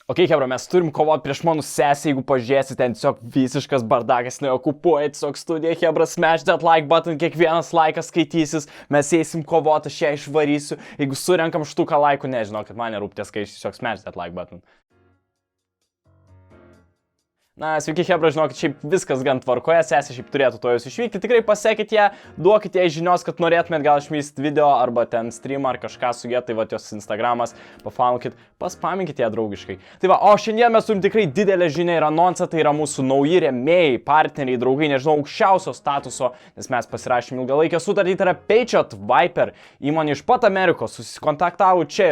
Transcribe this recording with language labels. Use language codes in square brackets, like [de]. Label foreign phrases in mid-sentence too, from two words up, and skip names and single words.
[lt] Ok, hebra, mes turim kovoti prieš mano sesę, jeigu pažiūrėsi, ten tiesiog visiškas bardakas, neokupuoja tiesiog studiją, hebra, [en] smash that like button, [lt] kiekvienas laikas skaitysis, mes eisim kovoti, aš ją išvarysiu, jeigu surenkam štuką laikų, nežinau, kad man nerūptės, kai tiesiog [en] smash that like button. [lt] Na, sveiki, hebra, žinokit, šiaip viskas gan tvarkoje, sesė šiaip turėtų to jūs išvykti, tikrai pasekit ją, duokit jai žinios, kad norėtumėt gal išvyst video arba ten streamą ar kažką su jie, tai va jos Instagramas, pafolokit, paspaminkit ją draugiškai. Tai va, o šiandien mes turim tikrai didelę žinią ir anonsą, tai yra mūsų nauji rėmėjai, partneriai, draugai, nežinau, aukščiausio statuso, nes mes pasirašėm ilgalaikę sutartį, tai yra Patriot Viper, įmonė iš pat Amerikos, susikontaktavo čia